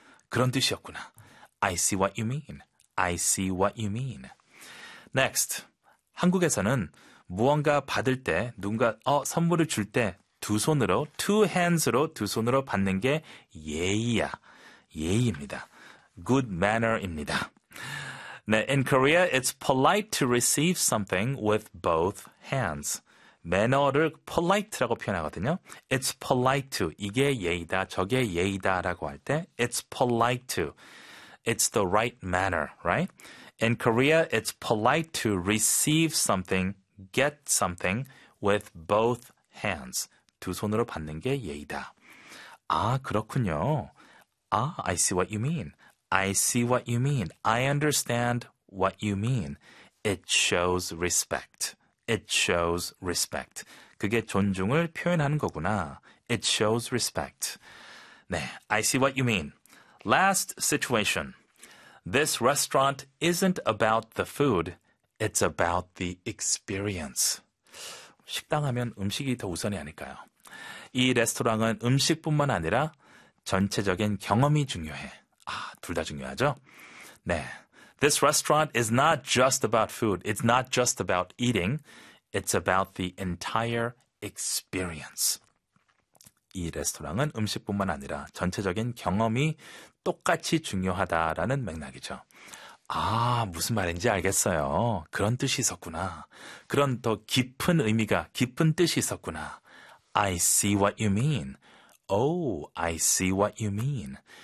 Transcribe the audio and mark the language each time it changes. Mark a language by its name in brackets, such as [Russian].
[Korean] 그런 뜻이었구나. [English] I see what you mean. I see what you mean. Next. [Korean] 한국에서는 무언가 받을 때, 누군가, 선물을 줄 때, 두 손으로, two hands로 두 손으로 받는 게 예의야. 예의입니다. Good manner입니다. [English] 네, in Korea, it's polite to receive something with both hands. [Korean] 매너를 polite라고 표현하거든요. [English] It's polite to. [Korean] 이게 예의다. 저게 예의다라고 할 때, [English] it's polite to. It's the right manner, right? In Korea, it's polite to receive something, get something with both hands. [Korean] 두 손으로 받는 게 예의다. 아, 그렇군요. [English] 아, I see what you mean. I see what you mean. I understand what you mean. It shows respect. It shows respect. [Korean] 그게 존중을 표현하는 거구나. [English] It shows respect. 네, I see what you mean. Last situation. This restaurant isn't about the food, it's about the experience. [Korean] 식당 하면 음식이 더 우선이 아닐까요? 이 레스토랑은 음식뿐만 아니라 전체적인 경험이 중요해. 아, 둘다 중요하죠? 네. [English] This restaurant is not just about food, it's not just about eating, it's about the entire experience. [Korean] 이 레스토랑은 음식뿐만 아니라 전체적인 경험이 똑같이 중요하다라는 맥락이죠. 아, 무슨 말인지 알겠어요. 그런 뜻이 있었구나. 그런 더 깊은 의미가, 깊은 뜻이 있었구나. [English] I see what you mean. Oh, I see what you mean.